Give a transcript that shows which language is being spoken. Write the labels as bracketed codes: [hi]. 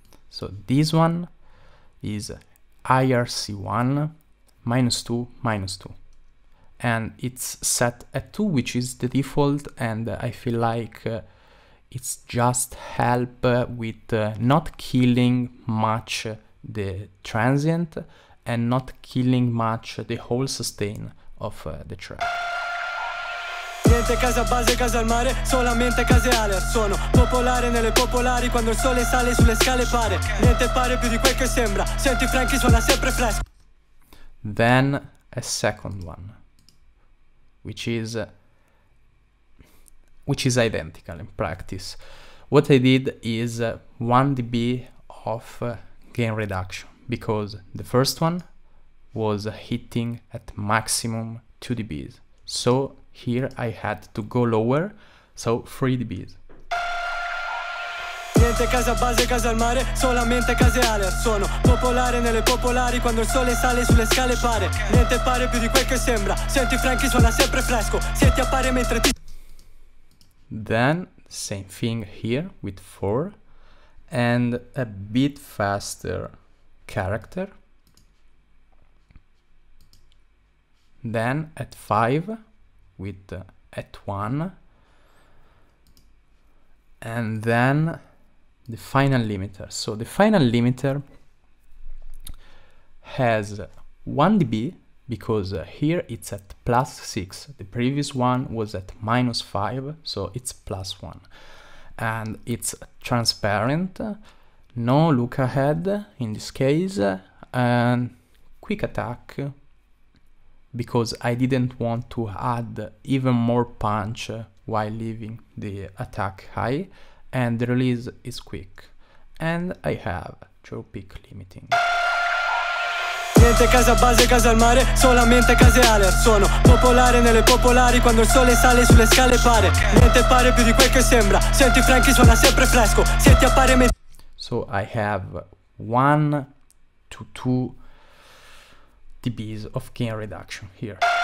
[en] So this one is IRC1 -2 -2, and it's set at 2, which is the default, and I feel like it's just help with not killing much the transient and not killing much the whole sustain of the track. [it] Niente casa base, casa al mare, solamente case alert. Sono popolare nelle popolari, quando il sole sale sulle scale pare. Niente pare più di quel che sembra. Senti Frankie suona sempre fresco. [en] Then a second one, which is identical in practice. What I did is 1 dB of gain reduction, because the first one was hitting at maximum 2 dBs. So here I had to go lower, so 3 dBs. [it] Niente casa base, casa al mare, solamente case alert. Sono popolare nelle popolari, quando il sole sale sulle scale pare. Niente pare più di quel che sembra. Senti Frankie suona sempre fresco. Se ti appare mentre ti... [en] Then same thing here with 4 and a bit faster character. Then at 5 with at 1, and then the final limiter. So the final limiter has 1 dB, because here it's at +6. The previous one was at -5, so it's +1. And it's transparent, no look ahead in this case, and quick attack, because I didn't want to add even more punch while leaving the attack high, and the release is quick. And I have draw peak limiting. [it] Niente casa base, casa al mare, solamente case alert. Sono popolare nelle popolari, quando il sole sale sulle scale pare. Niente pare più di quel che sembra. Senti Frankie suona sempre fresco. Se ti appare [en] So I have 1 to 2 dBs of gain reduction here.